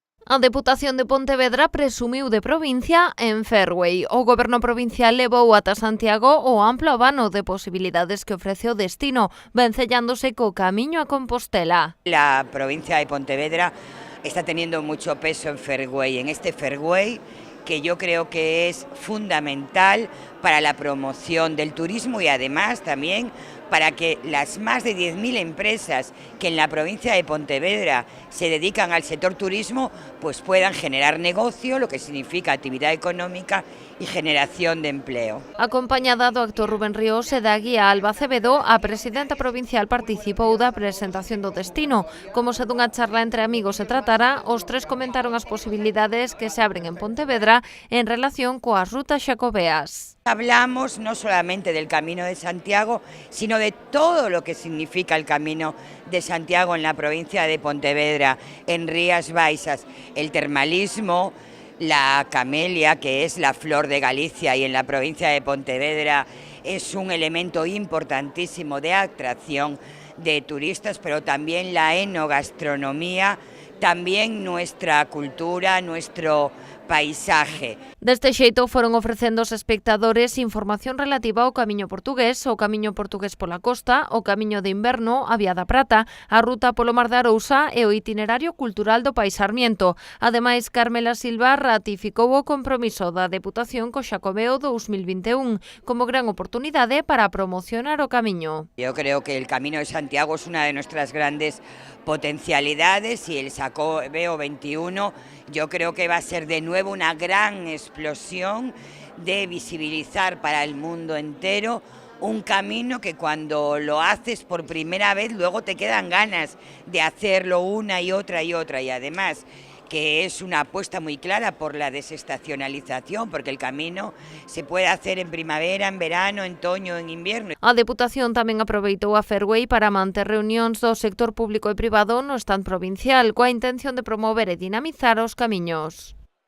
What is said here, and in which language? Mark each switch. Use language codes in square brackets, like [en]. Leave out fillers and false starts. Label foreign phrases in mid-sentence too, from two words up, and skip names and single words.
[gl] A Deputación de Pontevedra presumiu de provincia en Fairway. O Goberno provincial levou ata Santiago o amplo abano de posibilidades que ofrece o destino, vencellándose co camiño a Compostela. [es] La provincia de Pontevedra está teniendo mucho peso en Fairway, en este Fairway que yo creo que es fundamental para la promoción del turismo y además también para que las más de 10.000 empresas que en la provincia de Pontevedra se dedican al sector turismo, pues puedan generar negocio, lo que significa actividad económica y generación de empleo. [gl] Acompañada do actor Rubén Ríos e da guía Alba Acevedo, a presidenta provincial participou da presentación do destino. Como se dunha charla entre amigos se tratara, os tres comentaron as posibilidades que se abren en Pontevedra en relación coas rutas xacobeas. [es] Hablamos no solamente del Camino de Santiago, sino de todo lo que significa el Camino de Santiago en la provincia de Pontevedra, en Rías Baixas, el termalismo, la camelia, que es la flor de Galicia y en la provincia de Pontevedra es un elemento importantísimo de atracción de turistas, pero también la enogastronomía, también nuestra cultura, nuestro paisaje. [gl] Deste xeito foron ofrecendo aos espectadores información relativa ao camiño portugués pola costa, o camiño de inverno, a Vía da Prata, a ruta polo Mar de Arousa e o itinerario cultural do Pai Sarmiento. Ademais, Carmela Silva ratificou o compromiso da Deputación co Xacobeo 2021 como gran oportunidade para promocionar o camiño. [es] Yo creo que el Camino de Santiago es una de nuestras grandes potencialidades y el Xacobeo 21 yo creo que va a ser de nuevo una gran explosión de visibilizar para el mundo entero un camino que cuando lo haces por primera vez luego te quedan ganas de hacerlo una y otra y además que es una apuesta muy clara por la desestacionalización, porque el camino se puede hacer en primavera, en verano, en otoño, en invierno. [gl] A Deputación tamén aproveitou a Fairway para manter reunións do sector público e privado no stand provincial, coa intención de promover e dinamizar os camiños.